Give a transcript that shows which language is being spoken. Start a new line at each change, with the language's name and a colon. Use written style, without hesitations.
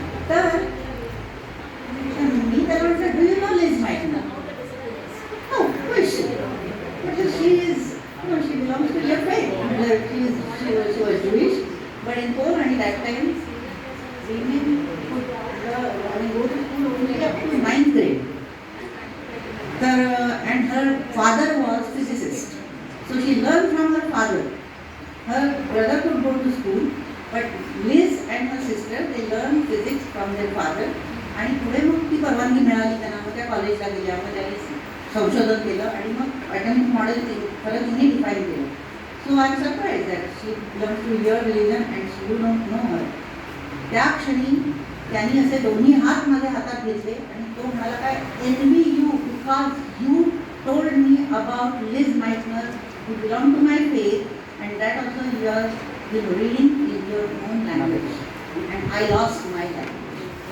Marathi: तर मी त्याला म्हटलं
English: Do you know Lise Meitner? हो question.
Marathi: म्हटलं
English: She is she belongs to your faith. म्हटलं she was Jewish but in Pole
Marathi: आणि
English: That time women could go to school only up to 9th grade. And her father was physicist. So she learned from her father. Her brother could go to school, but Liz and her sister, they learned physics from their father.
Marathi: आणि पुढे मग ती परवानगी मिळाली त्यांना, मग त्या कॉलेजला गेल्या, मग त्यांनी संशोधन केलं आणि मग ॲटॉमिक मॉडेल खरं तिने डिफाईन केलं.
English: So I am surprise that she belongs to your religion and you don't know her.
Marathi: त्या क्षणी त्यांनी असे दोन्ही हात माझ्या हातात घेतले आणि तो म्हणाला काय
English: Envy you because you told me about Lise Meitner who belong to my faith and that also you are reading in your own language and I lost my language.